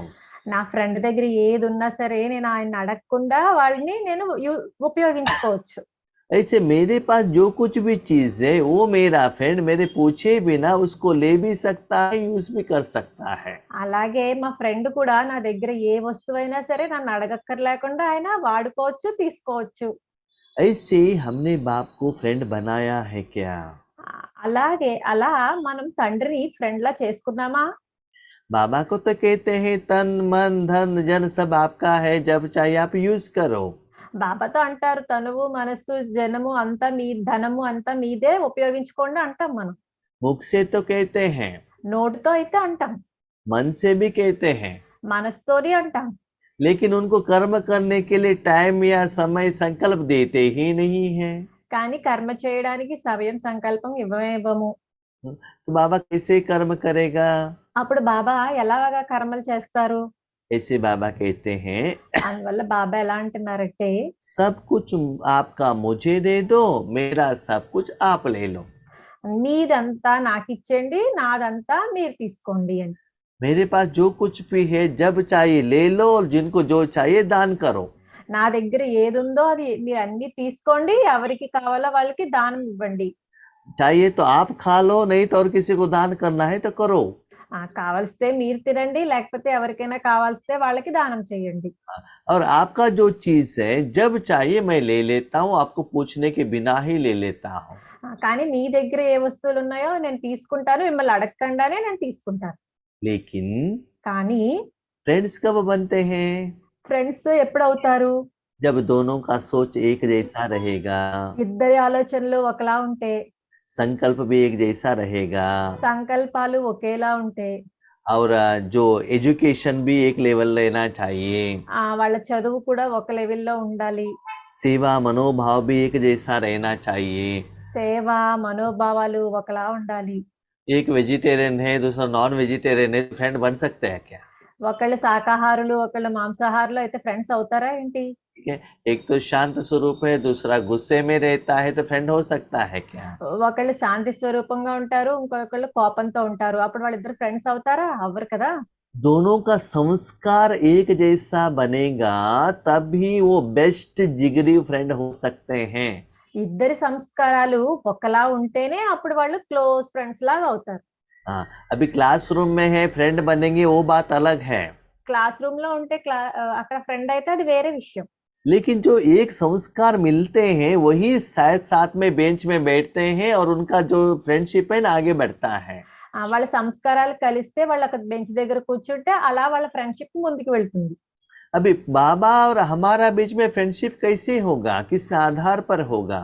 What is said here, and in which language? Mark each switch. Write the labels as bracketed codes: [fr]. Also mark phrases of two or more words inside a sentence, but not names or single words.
[te] నా ఫ్రెండ్ దగ్గర ఏది ఉన్నా సరే నేను ఆయన అడగకుండా వాళ్ళని నేను ఉపయోగించుకోవచ్చు। [hi] ऐसे मेरे पास जो कुछ भी चीज है वो मेरा फ्रेंड मेरे पूछे बिना उसको ले भी सकता है यूज भी कर सकता है। [te] అలాగే మా ఫ్రెండ్ కూడా నా దగ్గర ఏ వస్తువైనా సరే నన్ను అడగక్కర్లేకుండా ఆయన వాడుకోవచ్చు తీసుకోవచ్చు। [hi] ऐसे हमने बाप को फ्रेंड बनाया है क्या? [te] అలాగే అలా మనం తండ్రిని ఫ్రెండ్ లా చేసుకున్నామా? [hi] बाबा को तो कहते हैं तन मन धन जन सब आपका है, जब चाहिए आप यूज करो। [te] బాబాతో అంటారు తనువు మనస్సు జనము అంతా మీ ధనము అంతా మీదే ఉపయోగించుకోండి అంటాం మనం. [hi] मुख से तो कहते हैं, [te] నోటితో అయితే అంటాం, [hi] मन से भी कहते हैं, [te] మనసుతోని అంటాం. [hi] लेकिन उनको कर्म करने के लिए टाइम या समय संकल्प देते ही नहीं है। [te] కానీ కర్మ చేయడానికి సమయం సంకల్పం ఇవ్వము. [hi] तो बाबा कैसे कर्म करेगा? [te] అప్పుడు బాబా ఎలాగా కర్మలు చేస్తారు? [hi] ऐसे बाबा कहते हैं, [te] అందువల్ల బాబా ఎలా అంటున్నారంటే [hi] सब कुछ आपका मुझे दे दो, मेरा सब कुछ आप ले लो। [te] మీదంతా నాకు ఇచ్చేయండి, నాదంతా మీరు తీసుకోండి అని. [hi] मेरे पास जो कुछ भी है जब चाहिए ले लो, और जिनको जो चाहिए दान करो। [te] నా దగ్గర ఏది ఉందో అది మీరు అన్ని తీసుకోండి, ఎవరికి కావాలో వాళ్ళకి దానం ఇవ్వండి. [hi] चाहिए तो आप खा लो, नहीं तो और किसी को दान करना है तो करो। [te] కావాల్స్తే మీరు తినండి, లేకపోతే ఎవరికైనా కావాల్స్తే వాళ్ళకి దానం చేయండి. [hi] और आपका जो चीज है जब चाहिए मैं ले लेता हूँ, आपको पूछने के बिना ही ले लेता हूँ। [te] కానీ మీ దగ్గర ఏ వస్తువులు ఉన్నాయో నేను తీసుకుంటాను, మిమ్మల్ని అడగకుండానే నేను తీసుకుంటాను. [hi] लेकिन [te] కానీ [hi] फ्रेंड्स कब बनते हैं? [te] ఫ్రెండ్స్ ఎప్పుడు అవుతారు? [hi] जब दोनों का सोच एक जैसा रहेगा, [te] ఇద్దరి ఆలోచనలు ఒకలా ఉంటే, [hi] संकल्प भी एक जैसा रहेगा, [te] సంకల్పాలు ఒకేలా ఉంటే, [hi] और जो एजुकेशन भी एक लेवल लेना चाहिए, [te] వాళ్ళ చదువు కూడా ఒక లెవెల్లో ఉండాలి, [hi] सेवा मनोभाव भी एक जैसा रहना चाहिए। [te] సేవ మనోభావాలు ఒకలా ఉండాలి. [hi] एक वेजिटेरियन है, दूसरा [en] non vegetarian [hi] है, फ्रेंड बन सकते हैं क्या? [te] ఒకళ్ళు శాకాహారులు ఒకళ్ళు మాంసాహారులు అయితే ఫ్రెండ్స్ అవుతారా ఏంటి? [hi] ठीक है, एक तो शांत स्वरूप है, दूसरा गुस्से में रहता है, तो फ्रेंड हो सकता है क्या? [te] ఒకళ్ళు శాంతి స్వరూపంగా ఉంటారు, ఇంకొకళ్ళు కోపంతో ఉంటారు, అప్పుడు వాళ్ళిద్దరు ఫ్రెండ్స్ అవుతారా? అవ్వరు కదా. [hi] दोनों का संस्कार एक जैसा बनेगा, तभी वो बेस्ट जिगरी फ्रेंड हो सकते हैं। [te] ఇద్దరి సంస్కారాలు ఒకలా ఉంటేనే అప్పుడు వాళ్ళు [en] close friends [te] లాగా అవుతారు. [hi] हाँ, अभी क्लासरूम में है फ्रेंड बनेंगे वो बात अलग है, [en] class room [te] లో ఉంటే అక్కడ ఫ్రెండ్ అయితే అది వేరే విషయం. [hi] लेकिन जो एक संस्कार मिलते हैं वही शायद साथ में बेंच में बैठते हैं, और उनका जो फ्रेंडशिप है ना आगे बढ़ता है। [te] వాళ్ళ సంస్కారాలు కలిస్తే వాళ్ళు ఒక బెంచ్ దగ్గర కూర్చుంటే అలా వాళ్ళ ఫ్రెండ్షిప్ ముందుకు వెళ్తుంది. [hi] अभी बाबा और हमारा बीच में फ्रेंडशिप कैसे होगा, किस आधार पर होगा?